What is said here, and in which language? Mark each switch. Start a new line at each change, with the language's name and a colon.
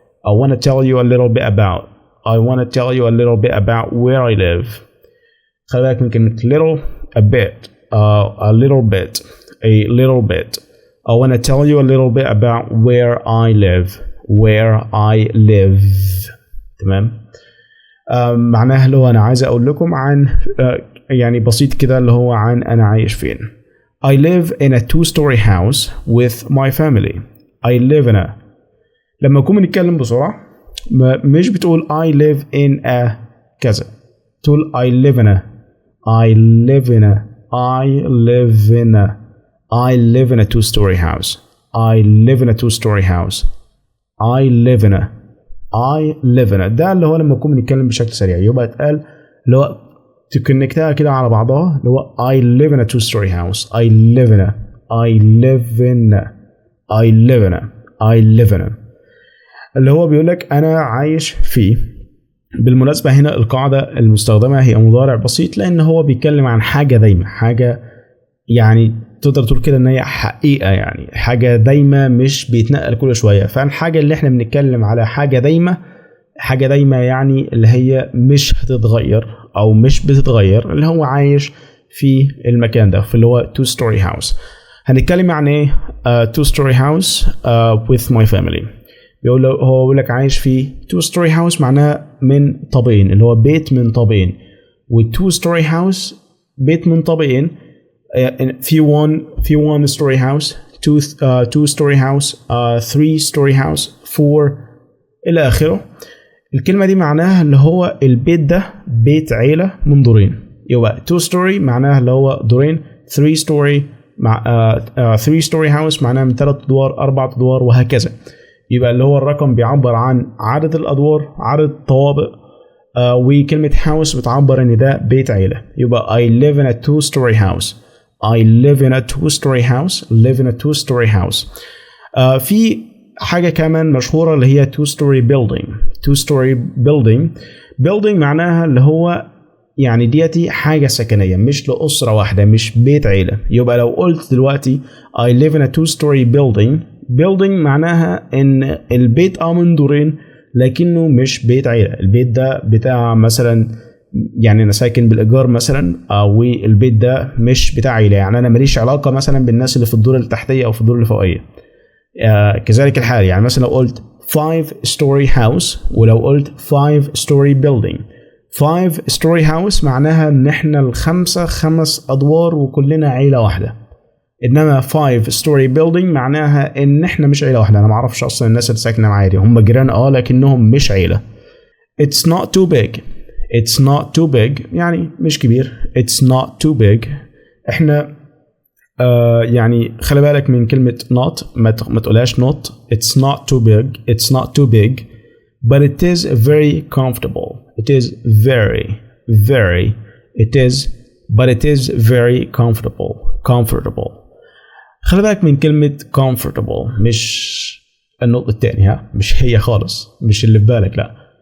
English: I want to tell you a little bit about. I want to tell you a little bit about where I live.
Arabic: خلي بالك من كلمة
English: little, a bit, a little bit, a little bit. I want to tell you a little bit about where I live. Where I live. تمام.
Arabic: معناها اللي هو أنا عايز أقول لكم عن يعني بسيط كده اللي هو عن أنا عايش فين.
English: I live in a two-story house with my family. I live in a.
Arabic: لما نكون بنتكلم بسرعة مش بتقول
English: I live in a
Arabic: كذا، تقول I live in a.
English: I live in a. I live in a. I live in a two-story house. I live in a two-story house. I live in a. I live in a.
Arabic: ده اللي هو لما نكون بنتكلم بشكل سريع يبقى اتقال اللي هو تكونكتها كده على بعضها، اللي هو
English: I live in a two-story house. I live in a. I live in a. I live in a. I live in a.
Arabic: اللي هو بيقولك أنا عايش فيه بالمناسبة هنا القاعدة المستخدمة هي مضارع بسيط، لأن هو بيتكلم عن حاجة دايمة، حاجة يعني تقدر تقول كده ان هي حقيقة، يعني حاجة دايمة مش بيتنقل كل شوية. فالحاجة اللي احنا بنتكلم على حاجة دايمة، حاجة دايمة يعني اللي هي مش هتتغير او مش بتتغير، اللي هو عايش في المكان ده، في اللي هو
English: two story house.
Arabic: هنتكلم عن ايه
English: two story house with my family.
Arabic: بيقول لك عايش في
English: two story house
Arabic: معناها من طابقين، اللي هو بيت من طابقين.
English: و two story house
Arabic: بيت من طابقين،
English: في one story house, two story house, three story house, four
Arabic: الى اخره. الكلمه دي معناها اللي هو البيت ده بيت عيله من دورين. يبقى two story معناها اللي هو دورين، three story مع
English: three story house
Arabic: معناها من 3 ادوار 4 ادوار وهكذا. يبقى اللي هو الرقم بيعبر عن عدد الادوار، عدد الطوابق، وكلمه house بتعبر ان ده بيت عيله.
English: يبقى I live in a two story house. I live in a two-story house. Live in a two-story house.
Arabic: في حاجة كمان مشهورة اللي هي
English: two-story building. Two-story building
Arabic: معناها اللي هو يعني ديتي حاجة سكنية مش لأسرة واحدة، مش بيت عيلة. يبقى لو قلت دلوقتي
English: I live in a two-story building
Arabic: معناها إن البيت من دورين لكنه مش بيت عيلة. البيت ده بتاع مثلا، يعني انا ساكن بالايجار مثلا، والبيت ده مش بتاع عيله، يعني انا ماليش علاقه مثلا بالناس اللي في الدور التحتيه او في الدور الفوقيه. كذلك الحال، يعني مثلا لو قلت
English: 5 story house
Arabic: ولو قلت
English: 5 story building. 5 story house
Arabic: معناها ان احنا الخمسه 5 ادوار وكلنا عيله واحده. انما
English: 5 story building
Arabic: معناها ان احنا مش عيله واحده. انا ما اعرفش اصلا الناس اللي ساكنه معايا دي، هم جيران لكنهم مش عيله.
English: It's not too big. It's not too big
Arabic: يعني مش كبير.
English: It's not too big.
Arabic: احنا يعني خلي بالك من كلمة not، ما تقولهاش not.
English: It's not too big. It's not too big. But it is very comfortable. It is very. It is. But it is very comfortable. Comfortable.
Arabic: خلي بالك من كلمة comfortable، مش النقطة الثانية، مش هي خالص، مش اللي في بالك، لا.